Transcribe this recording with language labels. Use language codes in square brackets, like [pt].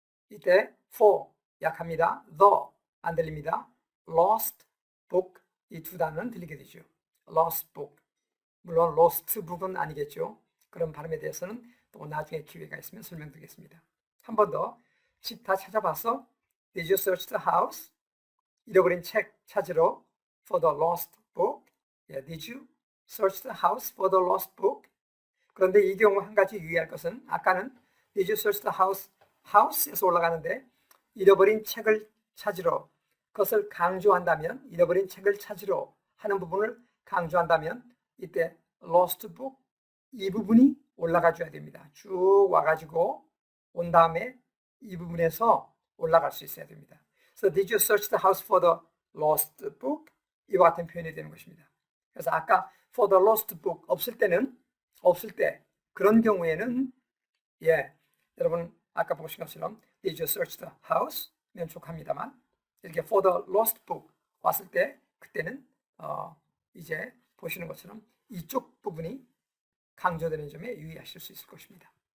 [ko] 이때 for 약합니다. the 안 들립니다. lost book 이 두 단어는 들리게 되죠. lost book. 물론 lost book은 아니겠죠. 그런 발음에 대해서는 또 나중에 기회가 있으면 설명드리겠습니다. 한 번 더. 집 다 찾아봤어? [en] Did you search the house? [ko] 잃어버린 책 찾으러 [en] for the lost book? Yeah, did you search the house for the lost book? [ko] 그런데 이 경우 한 가지 유의할 것은 아까는 [en] Did you search the house? [ko] house에서 올라가는데 잃어버린 책을 찾으러 그것을 강조한다면 잃어버린 책을 찾으러 하는 부분을 강조한다면 이때 lost book 이 부분이 올라가 줘야 됩니다. 쭉 와가지고 온 다음에 이 부분에서 올라갈 수 있어야 됩니다. [en] So did you search the house for the lost book? [ko] 이와 같은 표현이 되는 것입니다. 그래서 아까 [en] for the lost book [ko] 없을 때 그런 경우에는 예 여러분 아까 보신 것처럼 [en] did you search the house? [ko] 면 족합니다만 이렇게 [en] for the lost book [ko] 왔을 때 그때는 이제 보시는 것처럼 이쪽 부분이 강조되는 점에 유의하실 수 있을 것입니다.